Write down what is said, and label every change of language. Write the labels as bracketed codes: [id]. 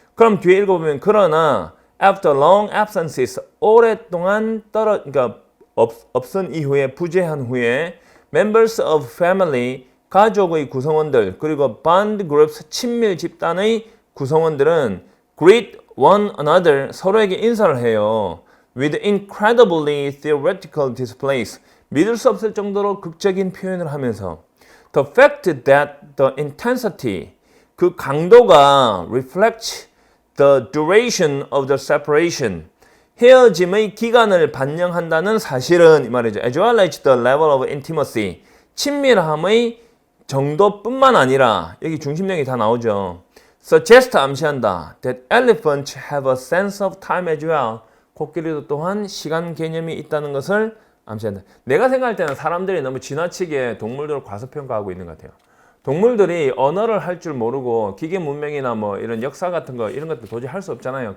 [ko] 그럼 뒤에 읽어보면 그러나 [en] after long absences [ko] 오랫동안 그러니까 없은 이후에 부재한 후에 [en] members of family [ko] 가족의 구성원들 그리고 [en] bond groups [ko] 친밀 집단의 구성원들은 [en] greet one another [ko] 서로에게 인사를 해요. [en] with incredibly theoretical displays [ko] 믿을 수 없을 정도로 극적인 표현을 하면서 [en] the fact that the intensity [ko] 그 강도가 [en] reflects the duration of the separation [ko] 헤어짐의 기간을 반영한다는 사실은 이 말이죠. [en] as well as the level of intimacy. [ko] 친밀함의 정도뿐만 아니라 여기 중심력이 다 나오죠. suggest 암시한다. [en] that elephants have a sense of time as well. [ko] 코끼리도 또한 시간 개념이 있다는 것을 암시한다. 내가 생각할 때는 사람들이 너무 지나치게 동물들을 과소평가하고 있는 것 같아요. 동물들이 언어를 할 줄 모르고 기계 문명이나 뭐 이런 역사 같은 거 이런 것도 도저히 할 수 없잖아요.